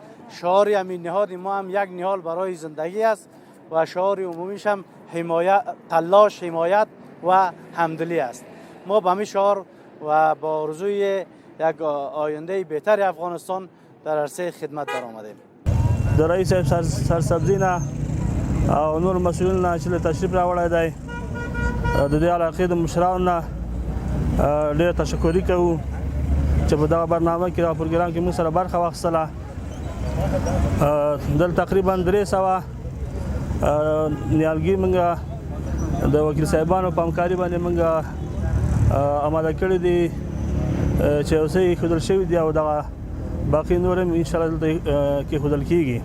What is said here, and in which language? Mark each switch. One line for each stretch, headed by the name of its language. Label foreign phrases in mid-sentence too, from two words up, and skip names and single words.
Persian: شعار همین نهاد ما هم یک نهال برای زندگی است و شعار عمومیش هم تلاش حمایت و همدلی است. ما به همین شعار و با آرزوی یک آینده بهتر افغانستان در عرصه خدمت در آمدیم.
Pashto: د رئیس صاحب سرسبزي نه او نور مسئولین نه چې تشریف راوړی دی د دې علاقې د مشرانو نه ډېر تشکري کوو چې په دغه برنامه کې دغه پروګرام کې موږ سره برخه واخیستله. دلته تقریبا 300 نیالګي موږ د وکیل صاحبانو په همکاري باندې موږ اماده کړي دي چې اوس یې ایښودل شوي دي او دغه باقي نور هم انشاءالله دلته کېښودل کېږي.